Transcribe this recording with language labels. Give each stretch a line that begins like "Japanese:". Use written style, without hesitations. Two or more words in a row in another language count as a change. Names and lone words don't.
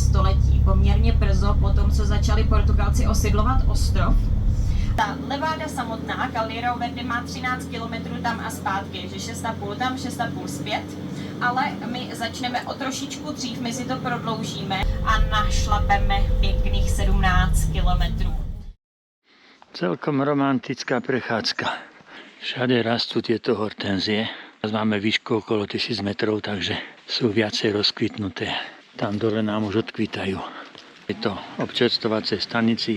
Czech: století, poměrně brzo po tom, co začali Portugalci osidlovat ostrov. Ta Leváda samotná, Caldera Verde, má 13 km tam a zpátky, že 6,5 tam, 6,5 zpět. Ale my začneme o trošičku dřív, my si to prodloužíme a našlapeme pěkných 17 kilometrů.
Slovak: Celkom romantická prechádzka. Všade rastú tieto hortenzie. Máme výšku okolo 1000 metrov, takže sú viacej rozkvitnuté. Tam dole nám už odkvitajú. Je to občerstvovacej stanici.